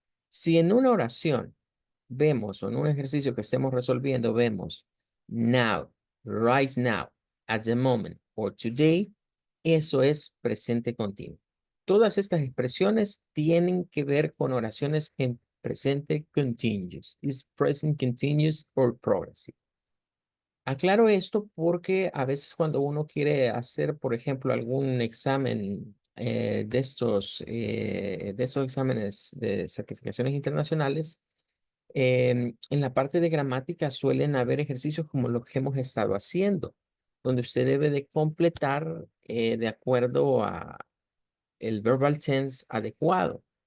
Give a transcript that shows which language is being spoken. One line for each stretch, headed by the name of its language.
Spanish: Si en una oración vemos o en un ejercicio que estemos resolviendo vemos
English: now, right now, at the moment or today,
Spanish: eso es presente continuo. Todas estas expresiones tienen que ver con oraciones en presente continuous.
English: Is present continuous or progressive.
Spanish: Aclaro esto porque a veces cuando uno quiere hacer, por ejemplo, algún examen de estos exámenes de certificaciones internacionales, en la parte de gramática suelen haber ejercicios como los que hemos estado haciendo, donde usted debe de completar de acuerdo a el verbal tense adecuado.